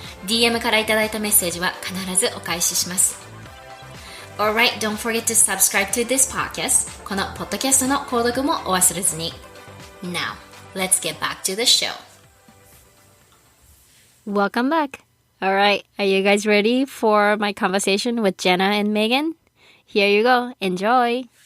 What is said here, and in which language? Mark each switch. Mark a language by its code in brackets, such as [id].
[ja] DM からいただいたメッセージは必ずお返しします。 [en] Alright, don't forget to subscribe to this podcast. [ja] このポッドキャストの購読もお忘れずに。 [en] Now, let's get back to the show. Welcome back. Alright, are you guys ready for my conversation with Jenna and Megan?Here you go. Enjoy.